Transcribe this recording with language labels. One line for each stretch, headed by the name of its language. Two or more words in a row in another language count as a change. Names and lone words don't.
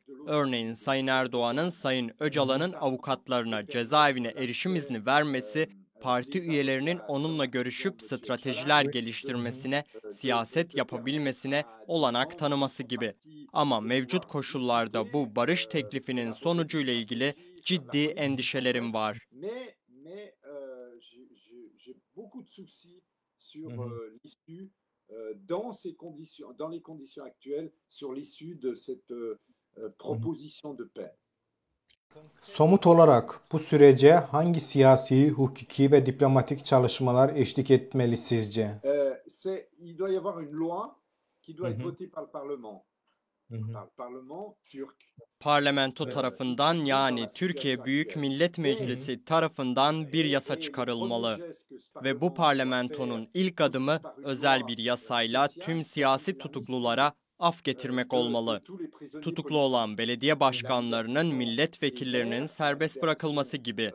Turkish: Örneğin Sayın Erdoğan'ın Sayın Öcalan'ın avukatlarına cezaevine erişim izni vermesi, parti üyelerinin onunla görüşüp stratejiler geliştirmesine, siyaset yapabilmesine olanak tanıması gibi. Ama mevcut koşullarda bu barış teklifinin sonucuyla ilgili ciddi endişelerim var.
French: Dans les conditions actuelles, sur l'issue de cette proposition de paix.
Turkish: Somut olarak bu sürece hangi siyasi, hukuki ve diplomatik çalışmalar eşlik etmeli sizce?
French: Il doit y avoir une loi qui doit être votée par le Parlement. Par le Parlement turc.
Turkish: Parlamento tarafından, yani Türkiye Büyük Millet Meclisi tarafından bir yasa çıkarılmalı. Ve bu parlamentonun ilk adımı özel bir yasayla tüm siyasi tutuklulara af getirmek olmalı. Tutuklu olan belediye başkanlarının, milletvekillerinin serbest bırakılması gibi.